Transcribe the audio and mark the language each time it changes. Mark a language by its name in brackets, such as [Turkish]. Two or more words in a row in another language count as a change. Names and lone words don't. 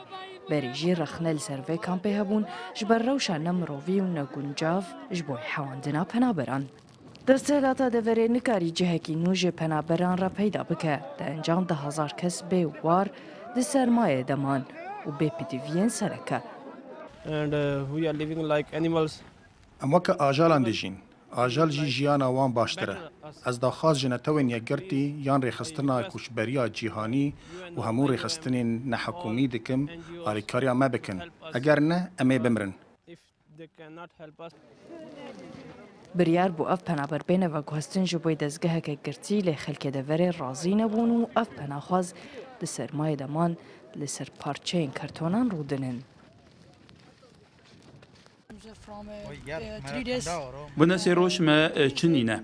[Kurdish] Berî jî rexne li ser vê kampê hebûn ji ber rewşa ne mirovî û ne guncav ji bo hewandina penaberan. Destêlata deverê nikarî cihekî nû ji penaberan re peyda bike. Di encam 10,000 kes bê war di sermayê deman û bê pîdiviyên sereke. [English] And we are living like animals. [Kurdish] Em weke ajalan dijîn. Ajal jî jiyana wan baştir e. Ez daxwaz ji netewên yekgirtî yan rêxistina koçberiya cîhanî û hemû rêxistinên nehekûmî dikim alîkariya me bikin. Eger ne, em ê bimirin. [English] If they cannot help us. [Kurdish] Biryar bû ev penaberbêne veguhestin ji bo dezgeheke girtî lê xelkê deverê razî nebûn û ev penaxwaz di sermayê deman li ser parçeyên kartonan rûdinin. Buna sê roj me çinîne.